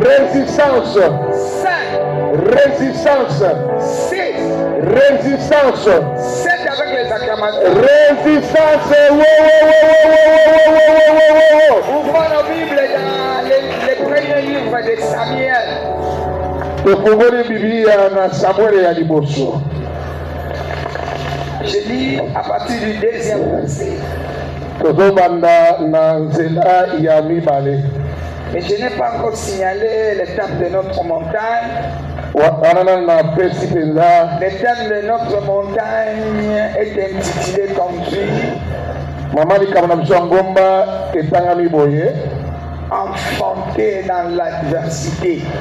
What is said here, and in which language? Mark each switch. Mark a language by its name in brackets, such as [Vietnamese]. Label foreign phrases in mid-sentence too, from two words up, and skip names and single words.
[French] Résistance. Cinq. Résistance. Six. Résistance. Sept avec les acclamations. Résistance. Ouvrons nos Bibles dans les premiers livres de Samuel. [Lingala] Tofungoli Biblia na Samuel ya liboso. [French] Je lis à partir du deuxième verset. [Lingala] Tozobanda na nzela ya mibale. [French] Mais je n'ai pas encore signalé le thème de notre montagne. Le thème de notre montagne est intitulé Conduit. Enfanté dans l'adversité.